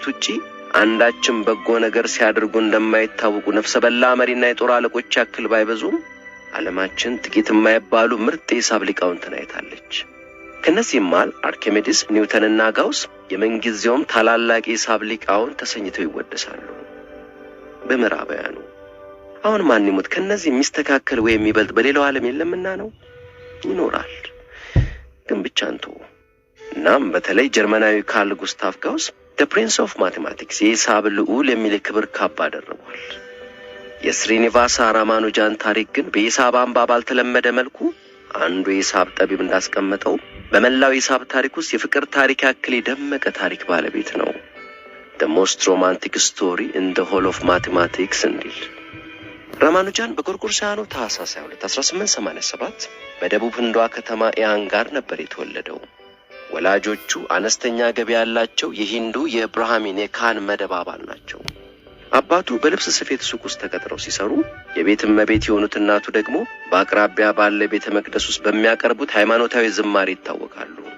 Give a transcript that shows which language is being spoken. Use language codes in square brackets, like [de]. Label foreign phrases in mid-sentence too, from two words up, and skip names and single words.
[am] ውጪ አንዳችም በጎ ነገር ሲያደርጉ እንደማይታወቁ ነፍሰ በላ መሪና የጦር አለቆች ያክል ባይበዙም ዓለማችን ጥቂት የማይባሉ ምርጥ የሂሳብ ሊቃውንትን አይታለች። ከነዚህም መሃል አርኪሜዲስ፣ ኒውተንና ጋውስ የምንጊዜውም ታላላቅ የሂሳብ ሊቃውንት ተሰኝተው ይወደሳሉ በምዕራባውያኑ። አሁን ማን ይሙት ከነዚህ የሚስተካከል ወይ የሚበልጥ በሌላው ዓለም የለምና ነው። ይኖራል ግን ብቻ እንቶ። እናም በተለይ ጀርመናዊ ካርል ጉስታፍ ጋውስ [en] the prince of mathematics [am] የሂሳብ ልዑል የሚል ክብር ካባ አደረጓል። የስሪኒቫሳ ራማኑጃን ታሪክ ግን በሂሳብ አምባ ባልተለመደ መልኩ አንዱ የሂሳብ ጠቢብ እንዳስቀመጠው በመላው የሂሳብ ታሪክ ውስጥ የፍቅር ታሪክ ያክል የደመቀ ታሪክ ባለቤት ነው። [en] the most romantic story in the whole of mathematics [am] እንዲል። ራማኑጃን በጎርጎሮሳውያኑ ታኅሳስ 22 1887 በደቡብ ህንዷ ከተማ ኢያንጋር ነበር የተወለደው። ወላጆቹ አነስተኛ ገቢ ያላቸው የሂንዱ የብራህሚን የካህን መደብ አባል ናቸው። አባቱ በልብስ ስፌት ሱቅ ውስጥ ተቀጥረው ሲሰሩ፣ የቤት እመቤት የሆኑት እናቱ ደግሞ በአቅራቢያ ባለ ቤተ መቅደስ ውስጥ በሚያቀርቡት ሃይማኖታዊ ዝማሬ ይታወቃሉ።